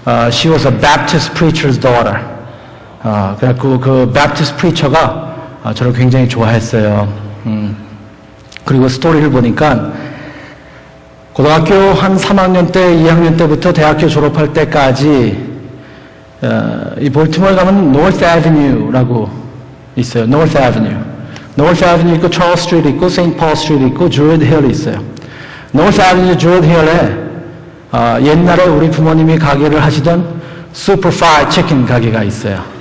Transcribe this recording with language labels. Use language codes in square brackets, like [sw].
[en] she was a Baptist preacher's daughter. [ko] 그래갖고 그 Baptist preacher가 저를 굉장히 좋아했어요. 그리고 스토리를 보니까 고등학교 한 3학년 때, 2학년 때부터 대학교 졸업할 때까지 이 볼티모어에 가면 North Avenue라고 있어요. North Avenue. North Avenue 있고 Charles Street 있고 St. Paul Street 있고 Druid Hill 있어요. North Avenue Druid Hill에 옛날에 우리 부모님이 가게를 하시던 Super Fried Chicken 가게가 있어요.